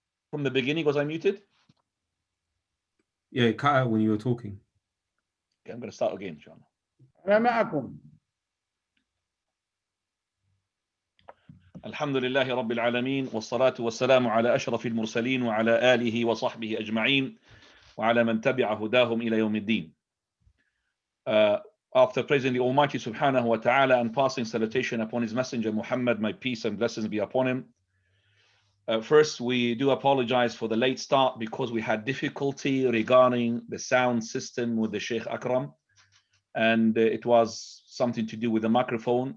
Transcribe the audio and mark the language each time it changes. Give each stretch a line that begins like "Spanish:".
English: From the beginning, was I muted? Yeah, it cut out when you were talking. Okay, I'm going to start again, inshallah.
Arabic: أنا معكم. الحمد لله رب العالمين والصلاة والسلام على أشرف المرسلين وعلى آله وصحبه أجمعين وعلى من تبع هداهم إلى يوم الدين.
English: After praising the Almighty Subhanahu wa Ta'ala and passing salutation upon His Messenger Muhammad, may peace and blessings be upon him. First, we do apologize for the late start because we had difficulty regarding the sound system with the Shaykh Akram, and it was something to do with the microphone.